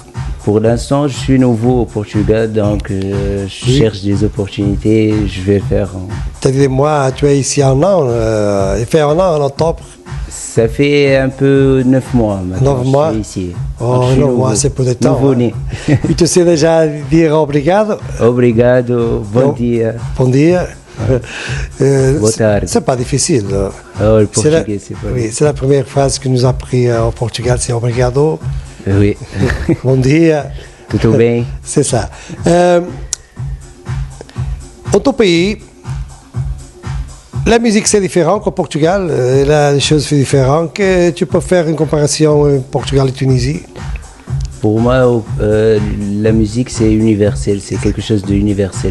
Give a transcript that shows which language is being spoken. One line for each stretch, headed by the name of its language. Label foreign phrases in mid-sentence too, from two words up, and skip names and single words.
French: Pour l'instant, je suis nouveau au Portugal, donc je cherche des opportunités, je vais faire. Tu as dit moi, tu es ici un an, il fait un an en octobre. Ça fait un peu 9 mois maintenant. 9 mois? Je suis ici. Oh, 9 mois, c'est peu de temps. Nouveau-né. Et tu sais déjà dire obrigado?
Portuguese: Obrigado, bon dia. Bon dia. Boa tarde.
French: C'est pas difficile. Oh, le portugais, c'est pas Oui, c'est la première phrase que nous a appris au Portugal, c'est obrigado. Oui.
Portuguese: Bon dia. Tudo bem?
French: C'est ça. Dans ton pays, la musique c'est différent qu'au Portugal, les choses sont différentes. Que tu peux faire une comparaison Portugal et Tunisie? Pour moi, la musique c'est universel, c'est quelque chose d'universel.